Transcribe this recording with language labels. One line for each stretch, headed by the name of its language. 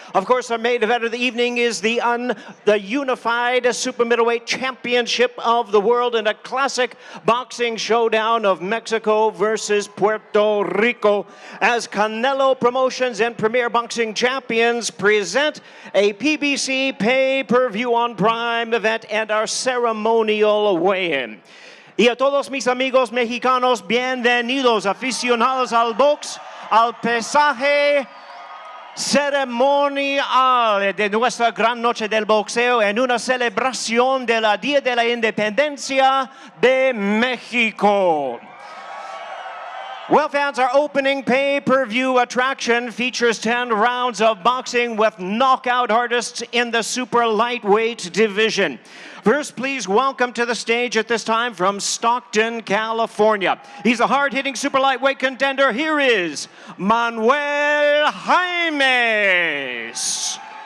English: Of course, our main event of the evening is the unified super middleweight championship of the world in a classic boxing showdown of Mexico versus Puerto Rico, as Canelo Promotions and Premier Boxing Champions present a PBC pay-per-view on Prime event and our ceremonial weigh-in.
Spanish: Y a todos mis amigos mexicanos, bienvenidos aficionados al box, al pesaje ceremonial de nuestra gran noche del boxeo en una celebración de la Día de la Independencia de México.
English: Well, fans, our opening pay-per-view attraction features 10 rounds of boxing with knockout artists in the super lightweight division. First, please welcome to the stage at this time from Stockton, California. He's a hard-hitting super lightweight contender. Here is Manuel Jaimes.